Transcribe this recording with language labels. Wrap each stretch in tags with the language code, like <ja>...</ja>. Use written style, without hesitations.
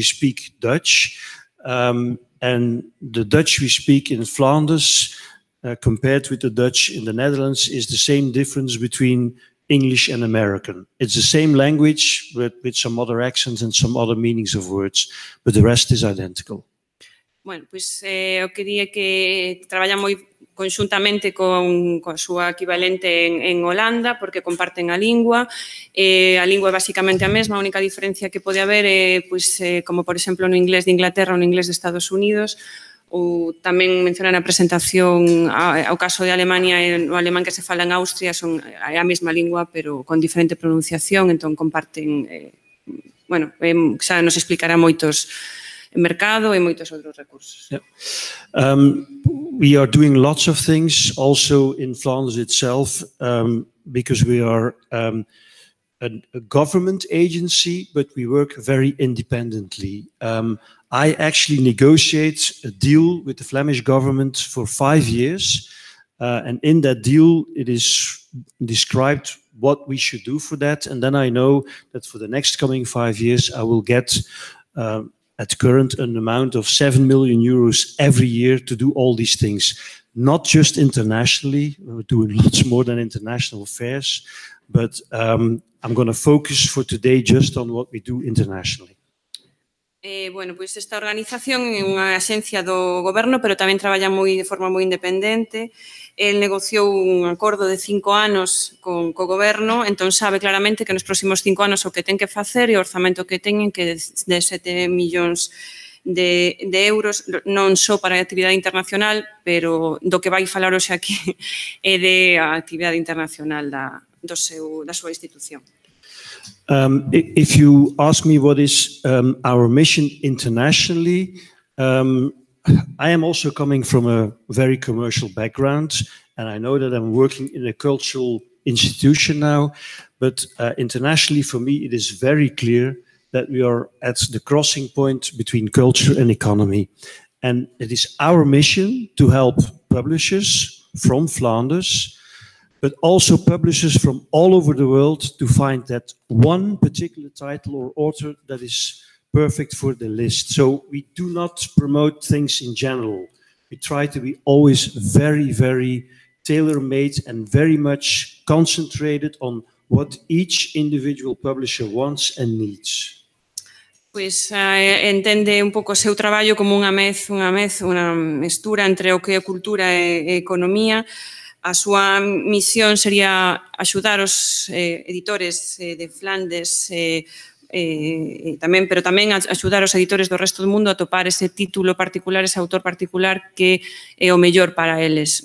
<en>We speak Dutch, and the Dutch we speak in Flanders, compared with the Dutch in the Netherlands, is the same difference between English and American. It's the same language, but with some other accents and some other meanings of words, but the rest is identical.</en> <gl>Bueno, pois o que di é que traballa moi conxuntamente con a súa equivalente en Holanda, porque comparten a lingua é basicamente a mesma, a única diferencia que pode haber é, como por exemplo no inglés de Inglaterra ou no inglés de Estados Unidos, ou tamén mencionar na presentación ao caso de Alemania, o alemán que se fala en Austria é a mesma lingua, pero con diferente pronunciación, entón comparten, bueno, xa nos explicará moitos mercado e moitos outros recursos.</gl> <en>Yeah. We are doing lots of things also in Flanders itself, because we are a government agency, but we work very independently. I actually negotiate a deal with the Flemish government for 5 years, and in that deal it is described what we should do for that, and then I know that for the next coming 5 years I will get at current an amount of 7 million euros every year to do all these things. Not just internationally, we're doing lots more than international affairs, but I'm going to focus for today just on what we do internationally.</en> <gl>Bueno, pois esta organización é unha axencia do goberno, pero tamén traballa de forma moi independente. El negociou un acordo de 5 anos co goberno, entón sabe claramente que nos próximos 5 anos o que ten que facer e o orzamento que teñen que de 7 millóns de euros, non só para a actividade internacional, pero do que vai falar hoxe aquí é de a actividade internacional da súa institución.</gl> <en>If you ask me what is our mission internationally, I am also coming from a very commercial background, and I know that I'm working in a cultural institution now, but internationally for me it is very clear that we are at the crossing point between culture and economy. And it is our mission to help publishers from Flanders, but also publishers from all over the world to find that one particular title or author that is perfect for the list. So we do not promote things in general. We try to be always very, very tailor-made and very much concentrated on what each individual publisher wants and needs.</en> <gl>Pois entende un pouco o seu traballo como unha mestura entre o que é cultura e economía. A súa misión sería axudar os editores de Flandes pero tamén axudar os editores do resto do mundo a topar ese título particular, ese autor particular que é o mellor para eles.</gl>